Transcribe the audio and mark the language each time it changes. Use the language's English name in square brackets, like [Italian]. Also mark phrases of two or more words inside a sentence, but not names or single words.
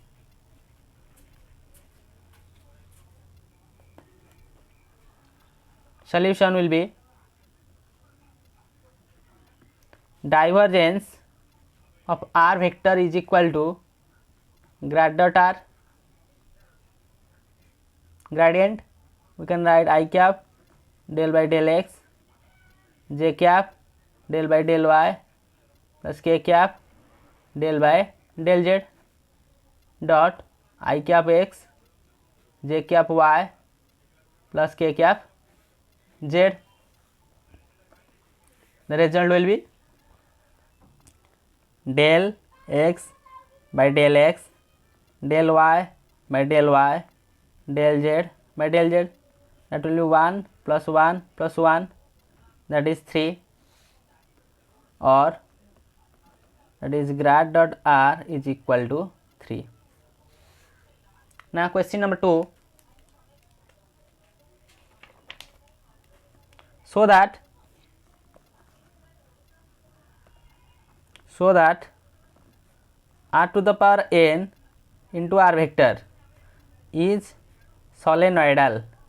[English] Solution will be divergence of R vector is equal to grad dot R, gradient we can write I cap del by del x, j cap del by del y plus k cap del by del z dot I cap x, j cap y plus k cap z. The result will be del x by del x, del y by del y, del z by del z. That will be 1 plus 1 plus 1, that is 3, or that is grad dot R is equal to 3. Now question number 2. So that R to the power n into R vector is solenoidal.